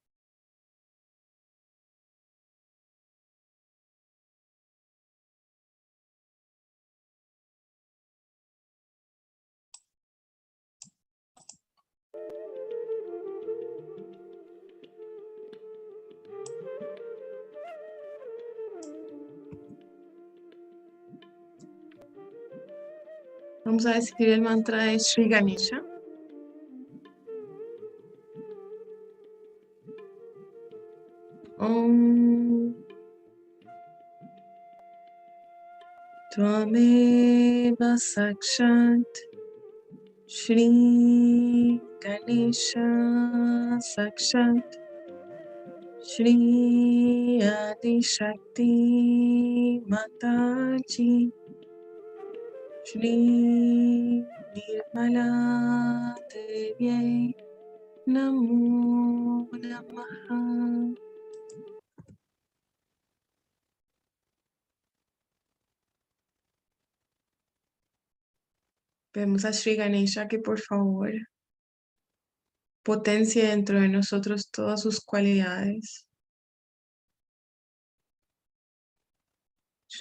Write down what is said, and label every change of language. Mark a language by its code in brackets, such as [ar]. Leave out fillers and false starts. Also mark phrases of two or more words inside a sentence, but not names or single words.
[es] Vamos a decir el mantra de Sri Ganesha. [sa] Om Tvameva Sakshat Shri Ganesha Sakshat Shri Adi Shakti Mataji Shri Nirmala Devi Namo Namaha. [es] Vemos a Sri Ganesha que por favor potencie dentro de nosotros todas sus cualidades.